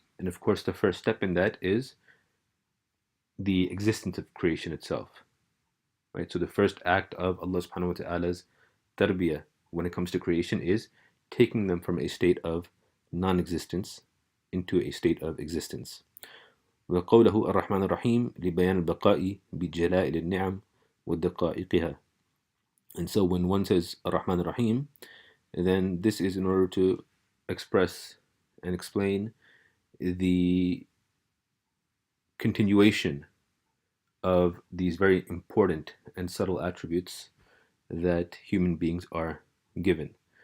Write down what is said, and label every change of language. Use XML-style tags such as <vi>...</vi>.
<en>And of course, the first step in that is the existence of creation itself. Right? So the first act of Allah subhanahu wa ta'ala's tarbiyah when it comes to creation is taking them from a state of non-existence into a state of existence.</en> <ar>وقوله الرحمن الرحيم لبيان البقاء بجلائل النعم ودقائقها.</ar> <en>And so when one says</en> <ar>الرحمن الرحيم,</ar> <en>then this is in order to express and explain the continuation of these very important and subtle attributes that human beings are given.</en>